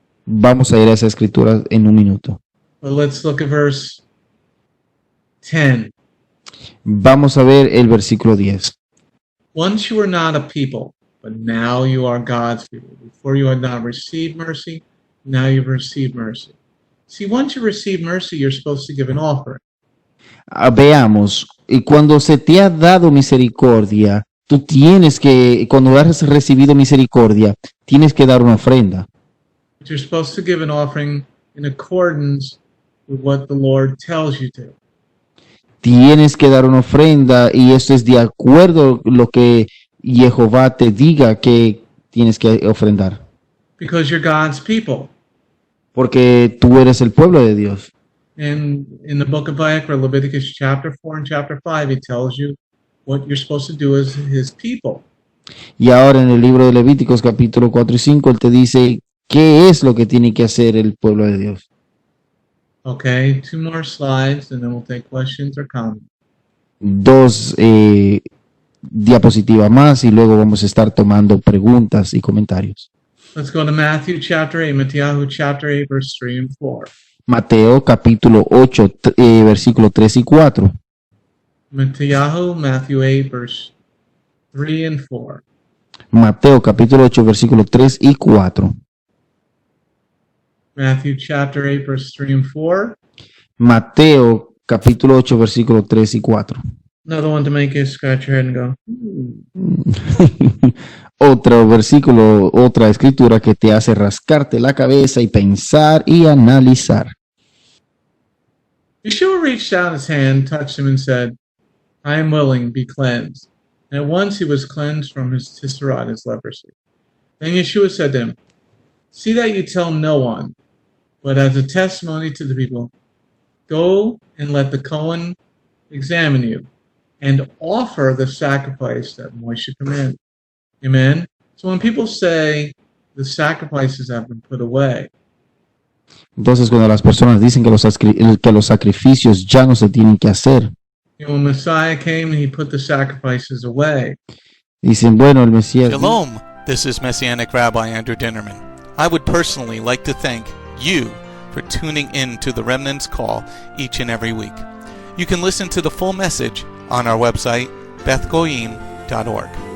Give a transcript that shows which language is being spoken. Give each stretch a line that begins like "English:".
Spanish: Vamos a ir a esa escritura en un minuto.
English: But let's look at verse 10.
Spanish: Vamos a ver el versículo 10.
English: Once you were not a people, but now you are God's people. Before you had not received mercy, now you've received mercy. See, once you receive mercy, you're supposed to give an offering.
Spanish: Veamos, y cuando se te ha dado misericordia, tú tienes que, cuando has recibido misericordia, tienes que dar una ofrenda.
English: But you're supposed to give an offering in accordance with what the Lord tells you to.
Spanish: Tienes que dar una ofrenda y esto es de acuerdo a lo que Jehová te diga que tienes que ofrendar.
English: Because you're God's people.
Spanish: Porque tú eres el pueblo de Dios.
English: And in the book of Vayikra, Leviticus chapter 4 and chapter 5, he tells you what you're supposed to do as his people.
Spanish: Y ahora en el libro de Levíticos capítulo 4 y 5, él te dice qué es lo que tiene que hacer el pueblo de Dios.
English: Okay, 2 more slides and then we'll take questions or comments.
Spanish: 2 diapositivas más y luego vamos a estar tomando preguntas y comentarios.
English: Let's go to Matthew chapter 8, Matthew chapter 8, verse 3 and 4.
Spanish: Mateo capítulo 8, versículo 3 y 4.
English: Matthew 8, verse 3 and 4.
Spanish: Mateo capítulo 8, versículo 3 y 4.
English: Matthew chapter 8, verse 3 and 4.
Spanish: Mateo capítulo 8, versículo 3 y 4.
English: Another one to make you scratch your head and go,
Spanish: Otro versículo, otra escritura que te hace rascarte la cabeza y pensar y analizar.
English: Yeshua reached out his hand, touched him, and said, I am willing, be cleansed. And at once he was cleansed from his tisserah, his leprosy. Then Yeshua said to him, see that you tell no one, but as a testimony to the people, go and let the Cohen examine you, and offer the sacrifice that Moshe commanded. Amen? So when people say the sacrifices have been put away,
Spanish: Entonces cuando las personas dicen que los sacrificios ya no se tienen que hacer,
English: when Messiah came and he put the sacrifices away,
Spanish: dicen, bueno, el Mesías...
English: Shalom, this is Messianic Rabbi Andrew Dinnerman. I would personally like to thank you for tuning in to the Remnant's Call each and every week. You can listen to the full message on our website, bethgoyim.org.